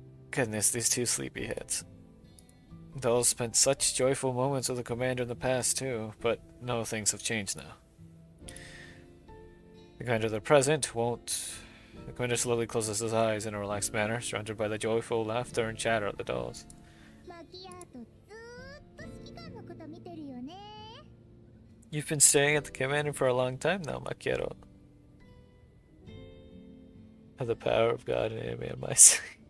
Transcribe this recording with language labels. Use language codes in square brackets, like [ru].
[en] Goodness, these two sleepyheads. Those spent such joyful moments with the commander in the past too, but no, things have changed now. The commander of the present won't. The commander slowly closes his eyes in a relaxed manner, surrounded by the joyful laughter and chatter of the dolls. [ja] マキアートずーっと指揮官のこと見てるよね。 [en] You've been staring at the commander for a long time now, Makiero. Have the power of God and enemy on my side.